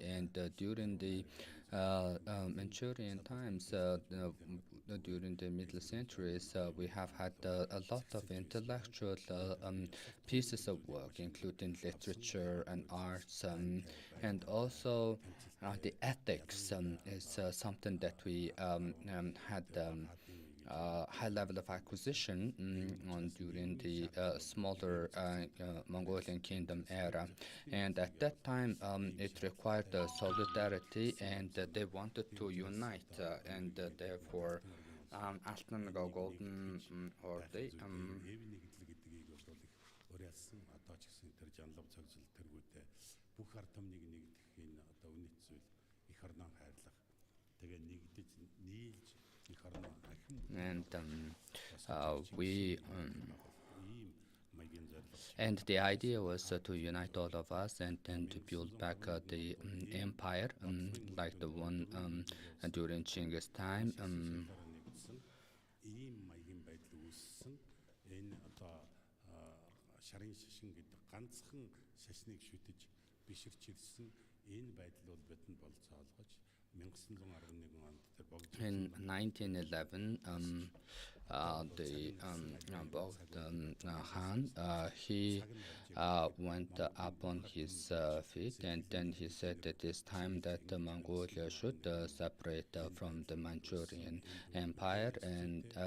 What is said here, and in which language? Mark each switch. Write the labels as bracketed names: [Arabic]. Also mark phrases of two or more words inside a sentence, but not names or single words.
[English] And during the Manchurian times, during the middle centuries, we have had a lot of intellectual pieces of work, including literature and arts, and also the ethics is something that we had high level of acquisition during the smaller Mongolian kingdom era. And at that time, it required solidarity, and they wanted to unite, and therefore, Altan Golden or they. [Mongolian] Бүх ард түмнийг нэгдэх энэ одоо үнэт зүйл их орноо хайрлах. Тэгээ нэгдэж нийлж их орноо [English] And and the idea was to unite all of us and then to build back the empire like the one during Chinggis time. [Mongolian] ийм маягийн байдал үүссэн. Энэ одоо шарын шашин гэдэг ганцхан шашныг шүтэж биширч ирсэн энэ байдал бол бидэнд болцоолгож 1911 онд тэр богд [English] In 1911, the Bogd Khan, he went up on his feet, and then he said that it's time that Mongolia should separate from the Manchurian Empire, and